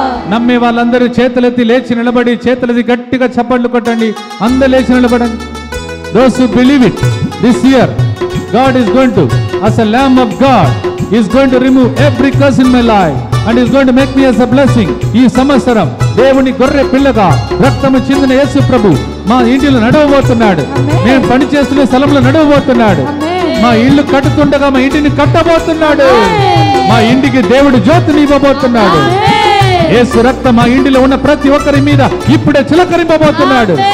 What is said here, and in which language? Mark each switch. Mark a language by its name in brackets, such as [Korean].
[Telugu] నమ్మే వాళ్ళందరూ చేతులెత్తి లేచి నిలబడి, చేతులెత్తి గట్టిగా చప్పట్లు కొట్టండి. అందరూ లేచి నిలబడండి. [English] Those who believe it, this year God is going to, as a Lamb of God, He is going to remove every curse in my life and He is going to make me as a blessing. [Telugu] ఈ సంవత్సరం దేవుని గొర్రె పిల్లగా రక్తము చిందిన యేసు ప్రభు మా ఇంటిలో నడవబోతున్నాడు. మేము పని చేస్తున్న స్థలంలో నడవబోతున్నాడు. మా ఇల్లు కట్టుతుండగా మా ఇంటిని కట్టబోతున్నాడు. మా ఇంటికి దేవుడు జ్యోతిని ఇవ్వబోతున్నాడు. యేసు రక్తం మా ఇంటిలో ఉన్న ప్రతి ఒక్కరి మీద ఇప్పుడే చిలకరింపబోతున్నాడు.